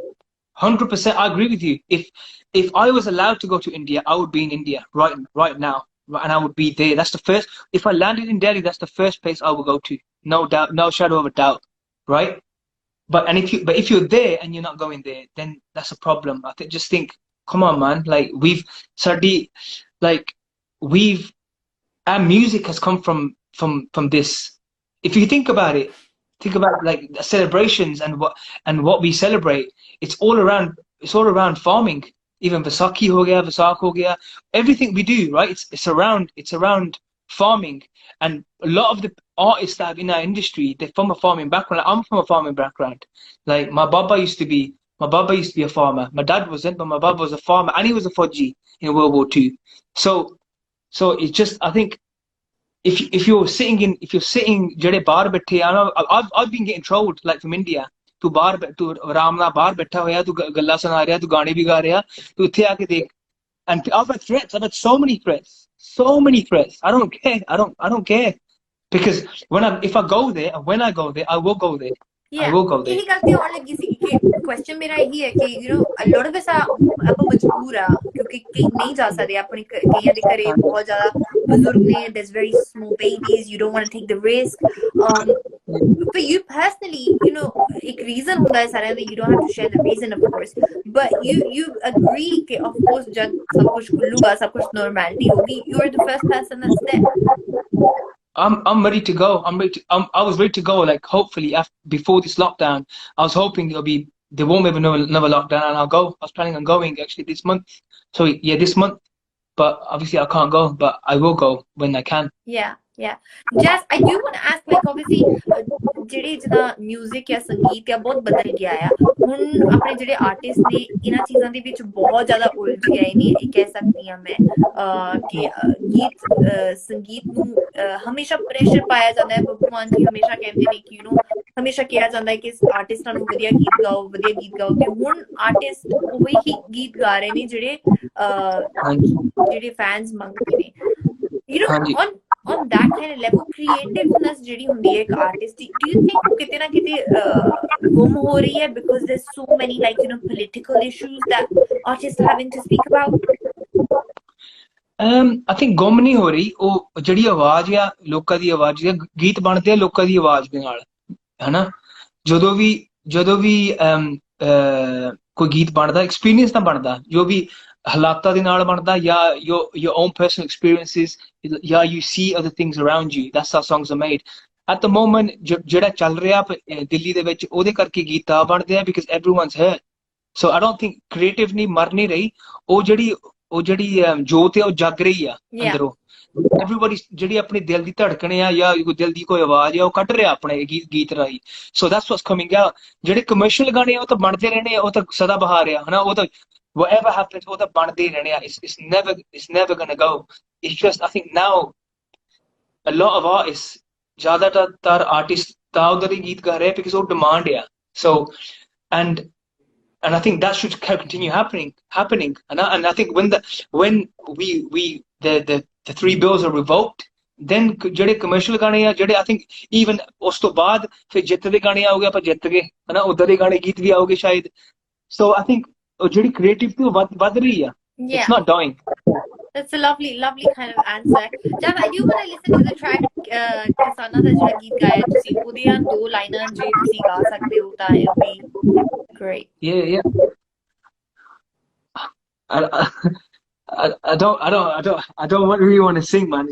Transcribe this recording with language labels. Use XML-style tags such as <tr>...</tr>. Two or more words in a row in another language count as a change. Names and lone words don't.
<en>100%, I agree with you. If I was allowed to go to India, I would be in India right now, and I would be there. That's the first. If I landed in Delhi, that's the first place I would go to. No doubt, no shadow of a doubt, right? But if you're there and you're not going there, then that's a problem. I just think, come on, man. Like our music has come from this. If you think about it, like the celebrations and what we celebrate. It's all around farming. Even</en> <pa>ਵਿਸਾਖੀ ਹੋ ਗਿਆ, ਵਿਸਾਖ ਹੋ ਗਿਆ.</pa> <en>Everything we do, right? It's around farming. And a lot of the artists that are in our industry, they're from a farming background. Like, I'm from a farming background. Like my baba used to be a farmer. My dad wasn't, but my baba was a farmer, and he was a Fauji in World War II. So it's just, I think, if you're sitting</en> <pa>ਜਿਹੜੇ ਬਾਹਰ ਬੈਠੇ ਆ,</pa> <en>I've been getting trolled, like from India.</en> <pa>ਤੂੰ ਆਰਾਮ ਨਾਲ ਬਾਹਰ ਬੈਠਾ ਹੋਇਆ, ਤੂੰ ਗੱਲਾਂ ਸੁਣਾ ਰਿਹਾ, ਤੂੰ ਗਾਣੇ ਵੀ ਗਾ ਰਿਹਾ, ਤੂੰ ਇੱਥੇ ਆ ਕੇ ਦੇਖ.</pa> <en>And I've had threats. I've had so many threats. I don't care, because if I go there, and when I go there, I will go there. I will go there.</en> <pa>ਇਹੀ ਗੱਲ ਤੇ ਆਉਣ ਲੱਗੀ ਸੀ ਕਿ ਕੁਐਸਚਨ ਮੇਰਾ ਇਹੀ ਹੈ ਕਿ</pa> <en>you know a lot of us</en> <pa>ਆਪਾਂ ਮਜਬੂਰ ਆ, ਕਿਉਂਕਿ ਕਈ ਨਹੀਂ ਜਾ ਸਕਦੇ, ਆਪਣੇ ਕਈਆਂ ਦੇ ਘਰੇ ਬਹੁਤ ਜ਼ਿਆਦਾ ਬਜ਼ੁਰਗ ਨੇ,</pa> <en>there's very small babies, you don't want to take the risk. For you personally, you know,</en> <pa>ਇੱਕ reason ਹੁੰਦਾ ਹੈ ਸਾਰਿਆਂ ਦਾ,</pa> <en>you don't have to share the reason of course, but you agree ਕਿ of course</en> <pa>ਜਦ ਸਭ ਕੁਝ ਖੁੱਲੂਗਾ, ਸਭ ਕੁਝ</pa> <en>normality</en> <pa>ਹੋਗੀ,</pa> <en>you are the first person that's there. I'm ready to go. I was ready to go. Like, hopefully, before this lockdown, I was hoping there won't be another lockdown, and I'll go. I was planning on going actually this month. So yeah, this month. But obviously, I can't go. But I will go when I can. Yeah. Jaz, I do want to ask, like, obviously,</en> <pa>ਜਿਹੜੇ ਜਿੱਦਾਂ ਮਿਊਜ਼ਿਕ ਜਾਂ ਸੰਗੀਤ ਆ ਬਹੁਤ ਬਦਲ ਗਿਆ ਆ ਹੁਣ. ਆਪਣੇ ਜਿਹੜੇ ਆਰਟਿਸਟ ਨੇ ਇਹਨਾਂ ਚੀਜ਼ਾਂ ਦੇ ਵਿੱਚ ਬਹੁਤ ਜ਼ਿਆਦਾ ਉਲਝ ਗਏ ਨੇ, ਇਹ ਕਹਿ ਸਕਦੀ ਹਾਂ ਮੈਂ ਕਿ ਸੰਗੀਤ ਨੂੰ ਹਮੇਸ਼ਾ ਪ੍ਰੈਸ਼ਰ ਪਾਇਆ ਜਾਂਦਾ ਹੈ. ਭਗਵਾਨ ਜੀ ਹਮੇਸ਼ਾ ਕਹਿੰਦੇ ਨੇ ਕਿ ਹਮੇਸ਼ਾ ਕਿਹਾ ਜਾਂਦਾ ਹੈ ਕਿ ਆਰਟਿਸਟਾਂ ਨੂੰ ਵਧੀਆ ਗੀਤ ਗਾਓ, ਤੇ ਹੁਣ ਆਰਟਿਸਟ ਉਹੀ ਹੀ ਗੀਤ ਗਾ ਰਹੇ ਨੇ ਜਿਹੜੇ ਫੈਨਸ ਮੰਗਦੇ ਨੇ.</pa> <en>You know, on that kind of level, creativeness</en> <pa>ਜਿਹੜੀ ਹੁੰਦੀ ਹੈ ਇੱਕ ਆਰਟਿਸਟ ਦੀ,</pa> <en>do you think</en> <pa>ਕਿਤੇ ਨਾ ਕਿਤੇ ਗੁੰਮ ਹੋ ਰਹੀ ਹੈ</pa> <en>because there's so many, like, you know, political issues that artists are having to speak about? I think</en> <pa>ਗੁੰਮ ਨਹੀਂ ਹੋ ਰਹੀ. ਉਹ ਜਿਹੜੀ ਆਵਾਜ਼ ਆ ਲੋਕਾਂ ਦੀ ਆਵਾਜ਼, ਗੀਤ ਬਣਦੇ ਆ ਲੋਕਾਂ ਦੀ ਆਵਾਜ਼ ਦੇ ਨਾਲ, ਹਨਾ? ਜਦੋਂ ਵੀ ਕੋਈ ਗੀਤ ਬਣਦਾ, ਐਕਸਪੀਰੀਅੰਸ ਤਾਂ ਬਣਦਾ, ਜੋ ਵੀ ਹਾਲਾਤਾਂ ਦੇ ਨਾਲ ਬਣਦਾ ਜਾਂ</pa> <en>your own personal experiences</en> <pa>ਜਾਂ</pa> <en>you see other things around you, that's how songs are made at the moment</en> <pa>ਜਿਹੜਾ ਚੱਲ ਰਿਹਾ ਦਿੱਲੀ ਦੇ ਵਿੱਚ ਉਹਦੇ ਕਰਕੇ ਗੀਤ ਤਾਂ ਬਣਦੇ ਆ</pa> <en>because everyone's hurt so I don't think creative</en> <pa>ਨਹੀਂ ਮਰ ਨਹੀਂ ਰਹੀ ਉਹ ਜਿਹੜੀ ਜੋਤ ਹੈ ਉਹ ਜਗ ਰਹੀ ਆ ਅੰਦਰੋਂ everybody ਜਿਹੜੀ ਆਪਣੀ ਦਿਲ ਦੀ ਧੜਕਣ ਆ ਜਾਂ ਦਿਲ ਦੀ ਕੋਈ ਆਵਾਜ਼ ਆ ਉਹ ਕੱਢ ਰਿਹਾ ਆਪਣੇ ਗੀਤ ਰਾਹੀਂ</pa> <en>so that's what's coming out</en> <pa>ਜਿਹੜੇ ਕਮਰਸ਼ੀਅਲ ਗਾਣੇ ਆ ਉਹ ਤਾਂ ਬਣਦੇ ਰਹਿਣੇ ਆ ਉਹ ਤਾਂ ਸਦਾ ਬਹਾਰ ਆ ਹਨਾ ਉਹ ਤਾਂ</pa> <en>whatever happens</en> <pa>ਉਹ ਤਾਂ ਬਣਦੇ ਹੀ ਰਹਿਣੇ ਆ</pa> <en>it's never gonna go it's just I think now a lot of artists</en> <pa>ਜ਼ਿਆਦਾਤਰ ਆਰਟਿਸਟ ਤਾਂ ਉਧਰ ਹੀ ਗੀਤ ਗਾ ਰਹੇ because ਉਹ ਡਿਮਾਂਡ ਆ</pa> <en>so and I think that should continue happening and I think when the three bills are revoked then</en> <pa>ਜਿਹੜੇ ਕਮਰਸ਼ੀਅਲ ਗਾਣੇ ਆ ਜਿਹੜੇ</pa> <en>I think even</en> <pa>ਉਸ ਤੋਂ ਬਾਅਦ ਫਿਰ ਜਿੱਤ ਦੇ ਗਾਣੇ ਆਉਗੇ ਆਪਾਂ ਜਿੱਤ ਗਏ ਹਨਾ ਉਧਰ ਦੇ ਗਾਣੇ ਗੀਤ ਵੀ ਆਉਗੇ ਸ਼ਾਇਦ</pa> <en>so I think</en> <pa>ਜਿਹੜੀ ਕ੍ਰੀਏਟਿਵਿਟੀ ਉਹ ਵੱਧ ਰਹੀ ਆ</pa> <en>it's not dying. That's a lovely kind of answer. Jab, I do want to listen to the track Kisan</en> <pa>ਦਾ ਜਿਹੜਾ ਗੀਤ ਗਾਇਆ ਤੁਸੀਂ ਉਹਦੀਆਂ 2 ਲਾਈਨਾਂ ਜੇ ਤੁਸੀਂ ਗਾ ਸਕਦੇ ਹੋ ਤਾਂ</pa> <en>it would be great. Yeah. I don't really want to sing, man.</en>